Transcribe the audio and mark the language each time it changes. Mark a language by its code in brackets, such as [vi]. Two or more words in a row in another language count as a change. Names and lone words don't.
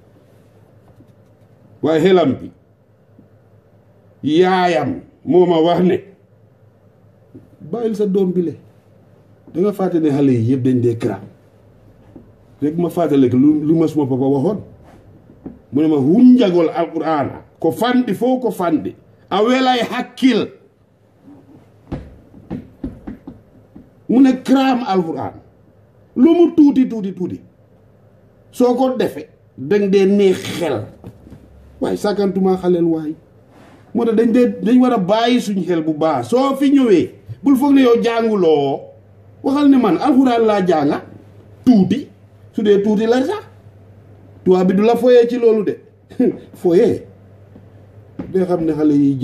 [wo] waaye xelam bi yaayam moo ma wax ne bàyyil sa doom bi le danga fàtte ne xale yi yëpp dañ dee kraam rek ma fàttale lu ma suma papa waxoon mu ne ma [ff] hunjagol alqur'ana ko fandi fo ko fandi a welay hakkil [wo] mu ne kraam alqur'an lu mu tuuti soo ko defe dañ dee neex xel waaye sàkkantuma xaleel waay moo tax dañ war a bàyyi suñ xel bu baax soo fi ñëwee bul foog ne yow jànguloo waxal ne man alxuraan laa jànga tuuti su dee tuuti la sax tubaab bi du la foyee ci loolu de foyee de xam ne xale yi